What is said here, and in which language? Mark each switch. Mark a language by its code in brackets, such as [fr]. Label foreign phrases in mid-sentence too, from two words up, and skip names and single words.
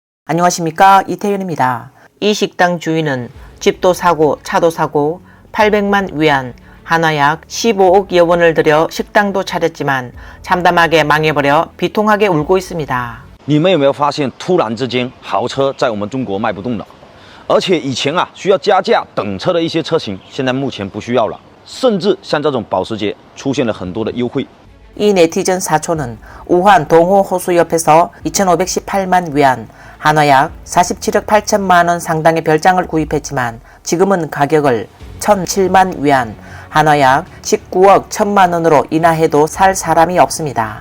[ko] 안녕하십니까, 이태윤입니다. 이 식당 주인은 집도 사고 차도 사고 800만 위안, 한화약 15억여 원을 들여 식당도 차렸지만 참담하게 망해버려 비통하게 울고 있습니다. [zh] 你们有没有发现突然之间豪车在我们中国卖不动了？而且以前需要加价等车的一些车型，现在目前不需要了，甚至像这种保时捷出现了很多的优惠。 [ko] 이 네티즌 사촌은 우한 동호 호수 옆에서 2,518만 위안, 한화약 47억 8천만 원 상당의 별장을 구입했지만 지금은 가격을 1,007만 위안, 한화약 19억 1천만 원으로 인하해도 살 사람이 없습니다.